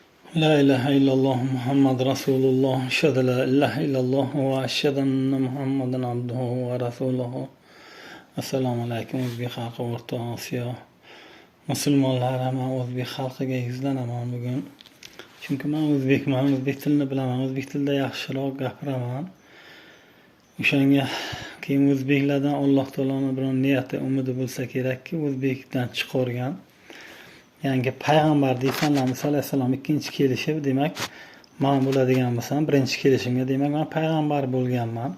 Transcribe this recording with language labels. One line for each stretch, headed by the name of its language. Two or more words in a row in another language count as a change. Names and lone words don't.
Arabic: لا إله إلا الله محمد رسول الله أشهد لا إله إلا الله وأشهد أن محمدا عبده ورسوله.
Uzbek: Assalomu alaykum o'zbek xalqi, O'rta Osiyo musulmonlari. Men o'zbek xalqiga yuzlanaman bugun. Chunki men o'zbekman, o'zbek tilini bilaman, o'zbek tilida yaxshiroq gapiraman. O'shanga keyin o'zbeklardan Alloh taoloning bir niyati, umidi bo'lsa kerakki, o'zbekdan chiqargan yangi payg'ambar deysanlarmi, alayhissalom ikkinchi kelishi, demak men bo'ladigan bo'lsam, birinchi kelishimga demak men payg'ambar bo'lganman.